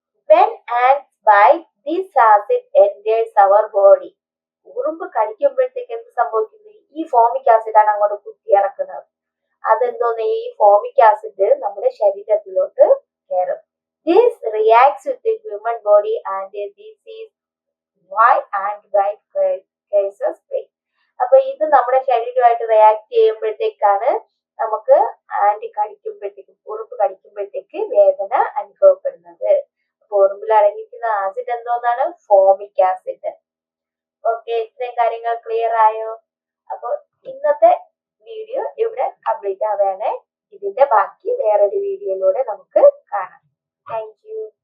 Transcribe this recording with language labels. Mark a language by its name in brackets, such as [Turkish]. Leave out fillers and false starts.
[English] When ants bite, this acid enters our body. [Malayalam] ഉറുമ്പ് കടിക്കുമ്പോഴത്തേക്ക് എന്ത് സംഭവിക്കുന്നത്? ഈ ഫോമിക് ആസിഡ് ആണ് അങ്ങോട്ട് കുത്തിയിറക്കുന്നത്. അതെന്തോന്ന്? ഈ ഫോമിക് ആസിഡ് നമ്മുടെ ശരീരത്തിലോട്ട് കയറും. [English] This reacts with the human body and this is why ant bite causes pain. [Malayalam] അപ്പൊ ഇത് നമ്മുടെ ശരീരമായിട്ട് റിയാക്ട് ചെയ്യുമ്പോഴത്തേക്കാണ് നമുക്ക് ആന്റ് കടിക്കുമ്പോഴത്തേക്ക്, ഉറുമ്പ് കടിക്കുമ്പോഴത്തേക്ക് വേദന അനുഭവപ്പെടുന്നത്. അപ്പൊ ഉറുമ്പിൽ അടങ്ങിയിരിക്കുന്ന ആസിഡ് എന്തോന്നാണ്? Formic acid. ഓക്കെ, ഇത്രയും കാര്യങ്ങൾ ക്ലിയർ ആയോ? അപ്പൊ ഇന്നത്തെ വീഡിയോ ഇവിടെ കംപ്ലീറ്റ് ആവുകയാണ്. ഇതിന്റെ ബാക്കി വേറൊരു വീഡിയോയിലൂടെ നമുക്ക് കാണാം. Thank you.